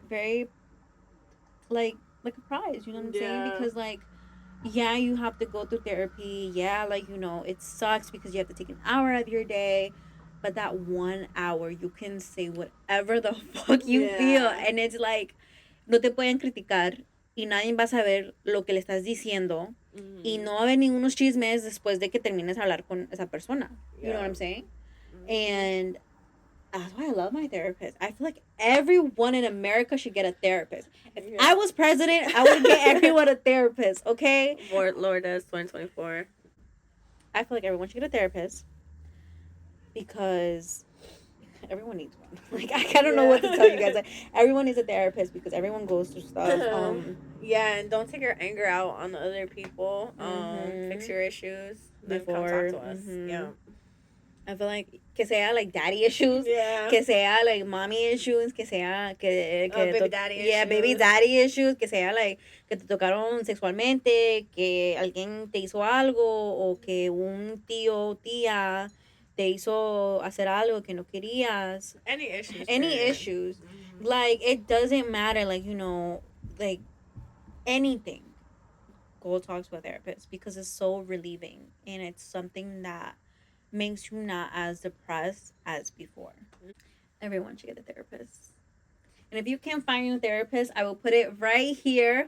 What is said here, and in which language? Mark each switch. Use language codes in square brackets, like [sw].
[en] Very like a prize. You know what I'm saying? yeah, Because like, yeah, you have to go through therapy. Yeah, like, it sucks because you have to take an hour out of your day. But that 1 hour, you can say whatever the fuck you feel. Yeah. And it's like, [es] no te pueden criticar. Y nadie va a saber lo que le estás diciendo. Y no va a haber ningunos chismes después de que termines de hablar con esa persona. [en] You know what I'm saying? And that's why I love my therapist. I feel like everyone in America should get a therapist. If I was president, I would get everyone a therapist, okay? Lourdes 2024. I feel like everyone should get a therapist because everyone needs one. Like, I don't know what to tell you guys. Like, everyone needs a therapist because everyone goes through stuff. Yeah, and don't take your anger out on the other people. Fix your issues. Then come talk to us. Yeah. I feel like que sea like daddy issues, que sea like mommy issues, que sea baby daddy issues. Yeah, baby daddy issues, [es] que sea like que te tocaron sexualmente, que alguien te hizo algo o que un tío, tía te hizo hacer algo que no querías. [en] Any issues. Any issues. Like, it doesn't matter, like, like anything. Go talk to a therapist because it's so relieving and it's something that makes you not as depressed as before. Everyone should get a therapist. And if you can't find a therapist, I will put it right here.